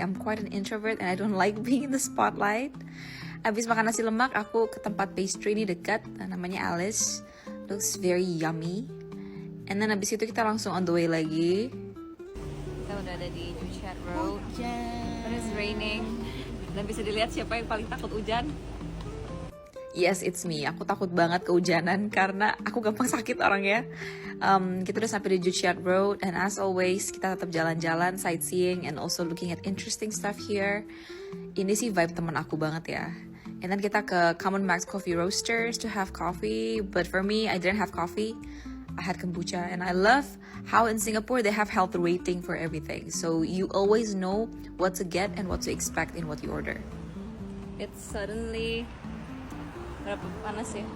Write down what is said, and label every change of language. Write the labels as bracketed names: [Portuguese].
[English] I'm quite an introvert and I don't like being in the spotlight. [Indonesian] Abis makan nasi lemak, aku ke tempat pastry ini dekat, namanya Alice. [English] Looks very yummy. And then [Indonesian] abis itu kita langsung [English] on the way [Indonesian] lagi. Kita udah ada di Juchat Road. [English] But it's raining. [Indonesian] Dan bisa dilihat siapa yang paling takut hujan. [English] Yes, it's me. [Indonesian] Aku takut banget kehujanan karena aku gampang sakit orangnya. Kita udah sampai di [English] Juchat Road, and as always [Indonesian] kita tetap jalan-jalan, [English] sightseeing, and also looking at interesting stuff here. [Indonesian] Ini sih vibe teman aku banget ya. [English] And then [Indonesian] kita ke [English] Common Max Coffee Roasters to have coffee, but for me, I didn't have coffee. I had kombucha, and I love how in Singapore they have health rating for everything. So you always know what to get and what to expect in what you order. It's suddenly [Indonesian] berapa panas ya?